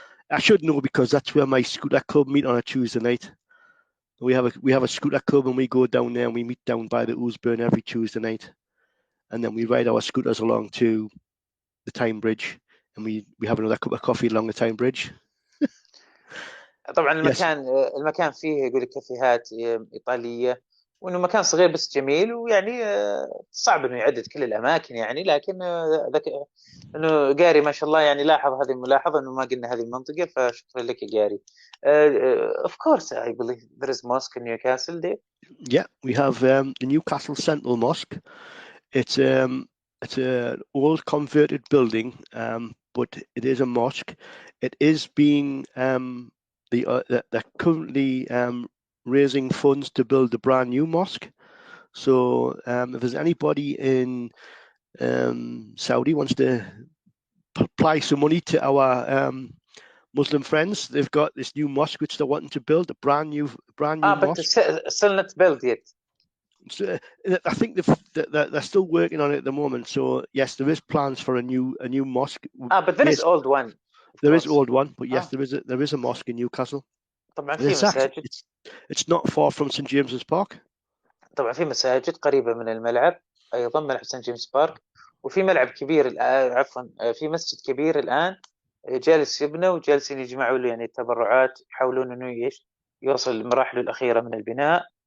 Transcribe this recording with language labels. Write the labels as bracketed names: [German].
[English] I should know because that's where my scooter club meet on a Tuesday night. We have a scooter club, and we go down there and we meet down by the Oosburn every Tuesday night, and then we ride our scooters along to the Tyne Bridge, and we have another cup of coffee along the Tyne Bridge. [Arabic] طبعا المكان فيه يقول لك كافيهات إيطالية، وإنه مكان صغير بس جميل، ويعني صعب إنه يعدد كل الأماكن يعني، لكن إنه جاري ما شاء الله يعني لاحظ هذه الملاحظة إنه ما قلنا هذه المنطقة، فشكرا لك يا جاري. [English] Of course, I believe there is mosque in Newcastle there. Yeah, we have the Newcastle Central Mosque. It's an old converted building, but it is a mosque. It is being they're currently raising funds to build a brand new mosque. So if there's anybody in Saudi wants to apply some money to our Muslim friends, they've got this new mosque which they're wanting to build, a brand new mosque. But it's still not built yet. So, I think they're still working on it at the moment. So yes, there is plans for a new mosque. But there is old one. There is old one, but yes, there is a mosque in Newcastle. [Arabic] طبعا في مساجد. [English] It's not far from St James's Park. [Arabic] طبعا في مساجد قريبة من الملعب، أيضا ملعب سان جيمس بارك، وفي ملعب كبير في مسجد كبير الآن جالس يبنى، وجالسين يجمعوا له يعني التبرعات، يحاولون إنه يوصل للمراحل الأخيرة من البناء.